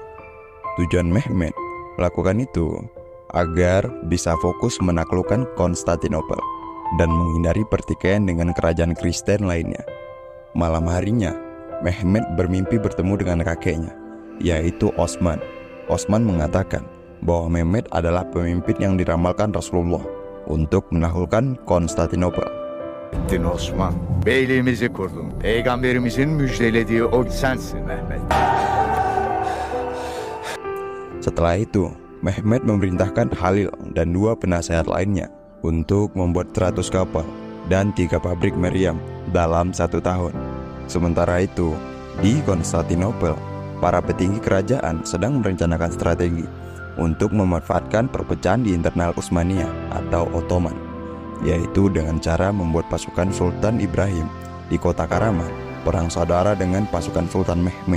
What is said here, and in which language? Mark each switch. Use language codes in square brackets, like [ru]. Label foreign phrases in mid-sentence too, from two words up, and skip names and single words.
[id] Tujuan Mehmet melakukan itu agar bisa fokus menaklukkan Konstantinopel dan menghindari pertikaian dengan kerajaan Kristen lainnya. Malam harinya, Mehmet bermimpi bertemu dengan kakeknya, yaitu Osman. Osman mengatakan bahwa Mehmet adalah pemimpin yang diramalkan Rasulullah untuk menaklukkan Konstantinopel. [tr] Ettin Osman, beyliğimizi kurdun. Peygamberimizin müjdelediği o sensin Mehmet. [id] Setelah itu, Mehmet memerintahkan Halil dan 2 penasehat lainnya untuk membuat 100 kapal dan 3 pabrik meriam dalam 1 tahun. Sementara itu, di Konstantinopel, para petinggi kerajaan sedang merencanakan strategi untuk memanfaatkan perpecahan di internal Utsmania atau Ottoman, yaitu dengan cara membuat pasukan Sultan Ibrahim di kota Karaman perang saudara dengan pasukan Sultan Mehmet.